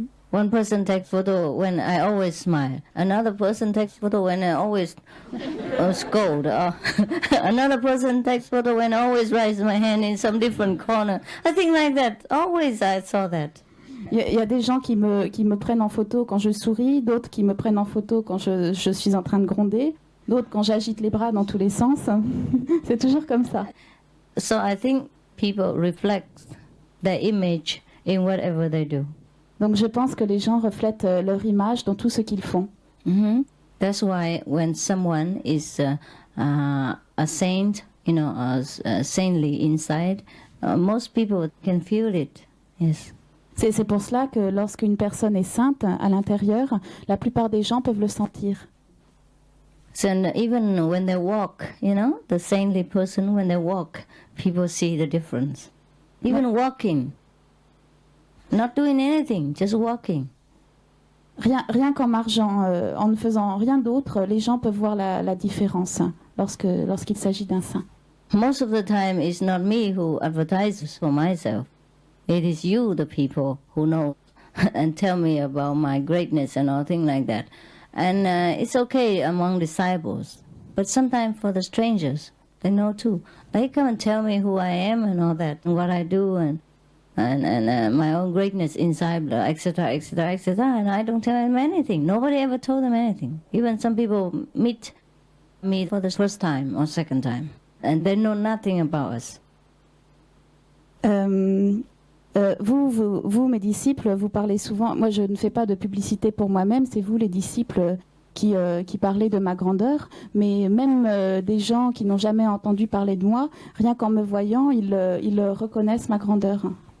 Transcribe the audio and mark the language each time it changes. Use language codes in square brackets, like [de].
[en] One person takes photo when I always smile. Another person takes photo when I always scold. Another person takes photo when I always raise my hand in some different corner. I think like that. Always I saw that. [fr] Il y a des gens qui me prennent en photo quand je souris, d'autres qui me prennent en photo quand je suis en train de gronder, d'autres quand j'agite les bras dans tous les sens. C'est toujours comme ça. [en] So I think people reflect their image in whatever they do. [fr] Donc je pense que les gens reflètent leur image dans tout ce qu'ils font. [en] That's why when someone is a saint, saintly inside, most people can feel it. Yes. [fr] C'est pour cela que lorsqu'une personne est sainte à l'intérieur, la plupart des gens peuvent le sentir. [en] So even when they walk, the saintly person, when they walk, people see the difference. Even walking, not doing anything, just walking. [fr] Rien qu'en marchant, en ne faisant rien d'autre, les gens peuvent voir la différence lorsqu'il s'agit d'un saint. [en] Most of the time, it's not me who advertises for myself. It is you, the people, who know and tell me about my greatness and all things like that. And it's okay among disciples. But sometimes for the strangers, they know too. They come and tell me who I am and all that, and what I do. And and my own greatness inside, etc., etc., etc. And I don't tell them anything. Nobody ever told them anything. Even some people meet me for the first time or second time, and they know nothing about us. [fr] Vous, mes disciples, vous parlez souvent. Moi, je ne fais pas de publicité pour moi-même. C'est vous, les disciples, qui parlez de ma grandeur. Mais même des gens qui n'ont jamais entendu parler de moi, rien qu'en me voyant, ils reconnaissent ma grandeur.